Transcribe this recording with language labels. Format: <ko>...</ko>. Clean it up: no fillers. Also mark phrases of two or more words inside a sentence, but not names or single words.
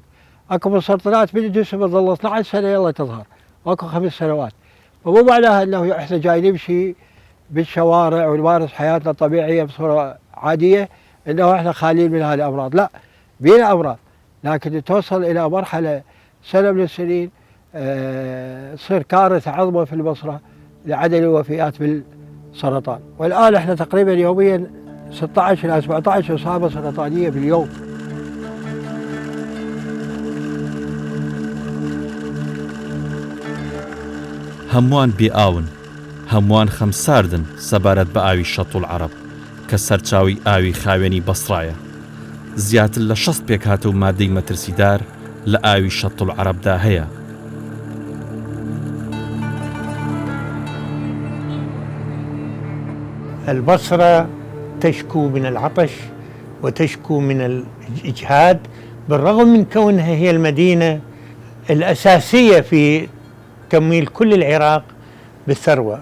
<ar>اكو مسرطنات من جسم ظل 12 سنه يلا تظهر، واكو 5 سنوات، فمو معناها انه احنا جاي نمشي بالشوارع ونمارس حياتنا الطبيعيه بصوره عاديه انه احنا خاليين من هذه الامراض، لا، بينا امراض، لكن توصل الى مرحله سنه من السنين تصير كارثة عظمى في البصرة لعدد الوفيات بالسرطان. والآن احنا تقريبا يوميا 16 إلى 17 إصابة سرطانية في اليوم.</ar> <ckb>هەمووان بێئاون، هەمووان خەمساردن سەبارەت بە ئاوی شەط العەرەب کە سەرچاوی ئاوی خاوێنی بەسڕایە. زیاتر لە 60 پێکهاتە و مادەی مەترسیدار لە ئاوی شەط العەرەبدا هەیە.</ckb> <ar>البصرة تشكو من العطش وتشكو من الإجهاد، بالرغم من كونها هي المدينة الأساسية في تمويل كل العراق بالثروة.</ar>